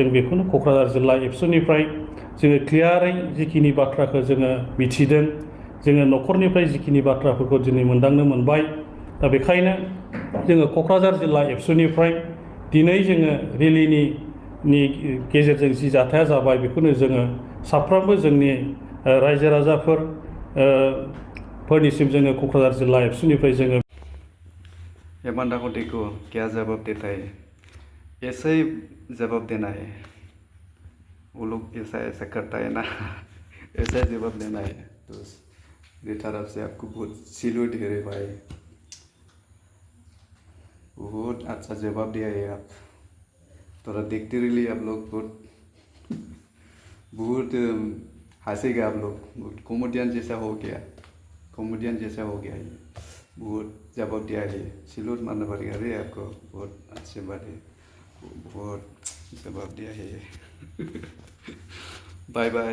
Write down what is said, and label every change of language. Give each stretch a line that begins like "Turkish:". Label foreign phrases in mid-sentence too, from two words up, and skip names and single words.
Bodo: बेखौनो क'क्राझार जिल्ला एबसुनिफ्राय जोङो क्लियारै जिखिनि बाथ्राखौ जोङो मिथिदों जोङो न'खरनिफ्राय जिखिनि बाथ्राफोरखौ दिनै मोनदांनो मोनबाय दा बेखायनो जोङो क'क्राझार जिल्ला एबसुनिफ्राय दिनै जोङो रेलिनि गेजेरजों जि जाथाया जाबाय बेखौनो जोङो साफ्रोमबो जोंनि रायजो राजाफोर फोरनिसिम जोङो क'क्राझार जिल्ला एबसुनिफ्राय जोङो
Hindi: ये बंदा को देखो क्या जवाब देता है ऐसे ही जवाब देना है वो लोग ऐसा ऐसा करता है ना ऐसा जवाब देना है तो मेरी तरफ से आपको बहुत सैल्यूट है रे भाई बहुत अच्छा जवाब दिया है आप थोड़ा देखते रहिए आप लोग बहुत हंसेगा आप लोग कॉमेडियन जैसा हो गया ये बहुत जवाब दिया है सैल्यूट मारना पड़ेगा रे आपको बहुत अच्छे बात है बहुत जवाब दिया है बाय बाय